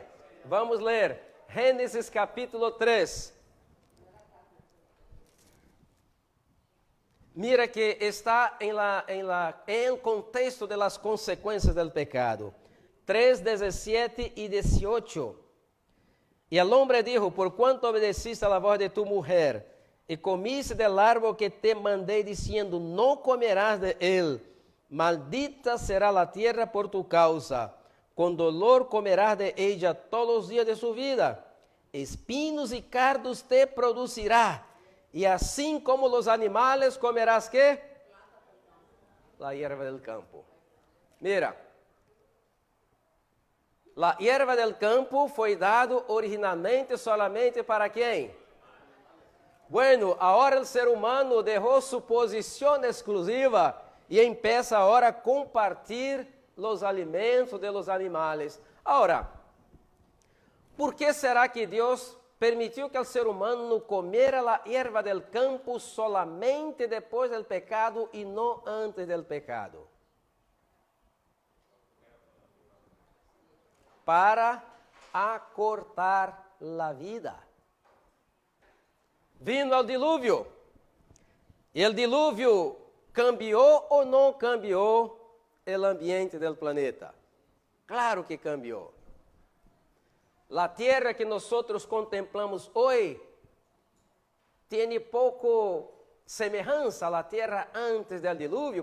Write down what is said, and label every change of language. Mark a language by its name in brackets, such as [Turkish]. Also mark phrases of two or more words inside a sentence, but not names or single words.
[Portuguese] Vamos ler Gênesis capítulo 3. Mira que está em contexto de las consequências do pecado. 3, 17 e 18. [Spanish] E el hombre dijo, por cuanto obedeciste a la voz de tu mujer, y comiste del árbol que te mandé diciendo, no comerás de él, maldita será la tierra por tu causa, con dolor comerás de ella todos los días de su vida, espinos y cardos te producirá, y así como los animales comerás, ¿qué? La hierba del campo. [Portuguese] Mira, a [Spanish] hierba del campo [Portuguese] foi dado originalmente solamente para quem? Bueno, agora o ser humano deixou sua posição exclusiva e empieza agora a compartilhar os alimentos [Spanish] de los animales. [Portuguese] Agora, por que será que Deus permitiu que o ser humano comera a [Spanish] hierba del campo [Portuguese] solamente depois do pecado e não antes do pecado? para acortar a vida. Vino o dilúvio. E o dilúvio cambiou ou não cambiou o ambiente do planeta? Claro que cambiou. A terra que nós contemplamos hoje tem pouco semelhança à terra antes do dilúvio.